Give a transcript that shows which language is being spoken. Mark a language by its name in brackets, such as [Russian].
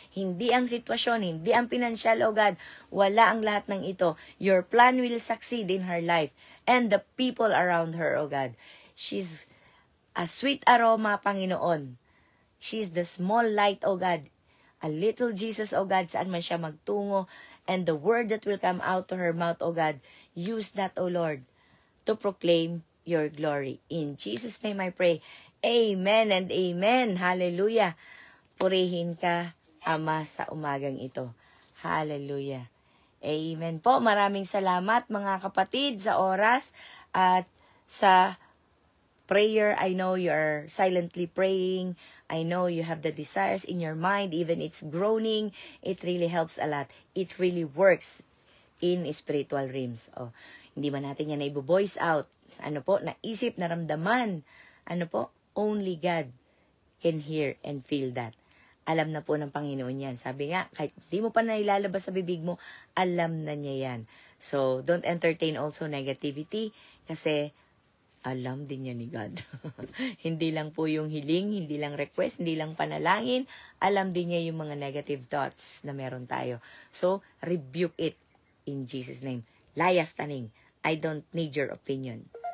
[Filipino] Hindi ang sitwasyon, hindi ang pinansyal, O God. Wala ang lahat ng ito. [English] Your plan will succeed in her life and the people around her, O God. She's a sweet aroma, Panginoon. She's the small light, O God. A little Jesus, O God, [Filipino] saan man siya magtungo. [English] And the word that will come out to her mouth, O God, use that, O Lord, to proclaim your glory. In Jesus' name I pray. Amen and amen. Hallelujah. [Filipino] Purihin ka, Ama, sa umagang ito. Hallelujah. Amen po. Maraming salamat, mga kapatid, sa oras at sa prayer. [English] I know you're silently praying. I know you have the desires in your mind. Even it's groaning. It really helps a lot. It really works in spiritual realms. [Filipino] Oh, hindi man natin yan na i-voice out. Ano po? Naisip, naramdaman. Ano po? [English] Only God can hear and feel that. [Filipino] Alam na po ng Panginoon yan. Sabi nga, kahit di mo pa na ilalabas sa bibig mo, alam na niya yan. [English] So, don't entertain also negativity [Filipino] kasi alam din niya ni [English] God. [Filipino] Hindi lang po yung hiling, hindi lang request, hindi lang panalangin. Alam din niya yung mga negative thoughts na meron tayo. [English] So, rebuke it in Jesus' name. [Filipino] Layas taning. [English] I don't need your opinion.